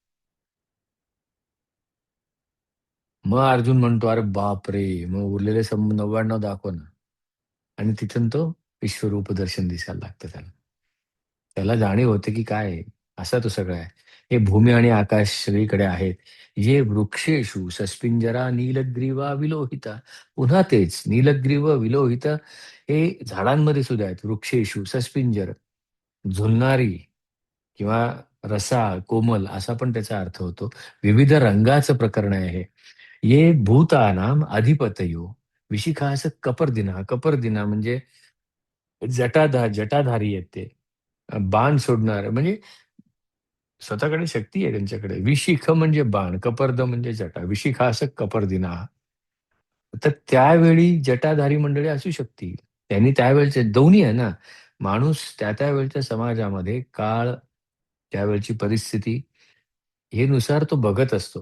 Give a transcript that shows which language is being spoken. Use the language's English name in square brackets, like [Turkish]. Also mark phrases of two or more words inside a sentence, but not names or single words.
[Marathi] मग अर्जुन म्हणतो अरे बाप रे, मग उरलेले 99 दाखव ना. आणि तिथून तो विश्वरूप दर्शन दिसायला लागतं त्याला. त्याला जाणीव होते की काय आहे, असा तो सगळा आहे. हे भूमी आणि आकाश सगळीकडे आहेत. [Sanskrit] जे वृक्षेषु सस्पिंजरा नीलग्रीवा विलोहिता. [Marathi] पुन्हा तेच [Sanskrit] नीलग्रीव विलोहित [Marathi] हे झाडांमध्ये सुद्धा आहेत. [Sanskrit] वृक्षेषु सस्पिंजर, [Marathi] झुलणारी किंवा रसाळ कोमल असा पण त्याचा अर्थ होतो. विविध रंगाचं प्रकरण आहे हे. [Sanskrit] ये भूतानाम अधिपतयो विशिखास कपर्दिना. [Marathi] कपर्दिना म्हणजे जटाधारी आहेत ते. बाण सोडणार म्हणजे स्वतःकडे शक्ती आहे त्यांच्याकडे. विशिख म्हणजे बाण, कपर्द म्हणजे जटा, विशिखा असं कपर्दिना. तर त्यावेळी जटाधारी मंडळी असू शकतील. त्यांनी त्यावेळेचे दोन्ही आहे ना. माणूस त्या वेळच्या समाजामध्ये काळ, त्यावेळची परिस्थिती हे नुसार तो बघत असतो.